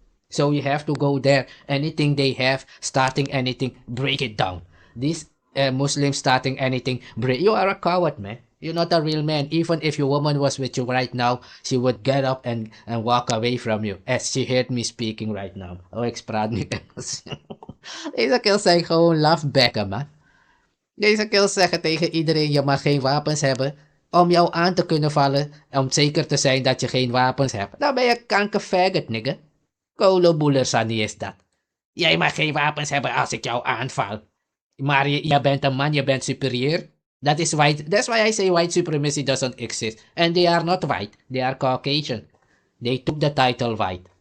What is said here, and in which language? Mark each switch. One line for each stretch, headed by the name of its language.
English: So you have to go there. Anything they have, starting anything, break it down. These Muslims starting anything, you are a coward, man. You're not a real man. Even if your woman was with you right now, she would get up and walk away from you. As she heard me speaking right now.
Dutch: Oh, ik praat niet Engels. Deze kills zijn gewoon lafbekken, man. Deze kills zeggen tegen iedereen, je mag geen wapens hebben. om jou aan te kunnen vallen, om zeker te zijn dat je geen wapens hebt, dan ben je kankerfaggot, nigga. Koloboelersanie is dat. Jij mag geen wapens hebben als ik jou aanval. Maar je bent een man, je bent superieur.
English: That is white. That's why I say white supremacy doesn't exist. And they are not white. They are Caucasian. They took the title white.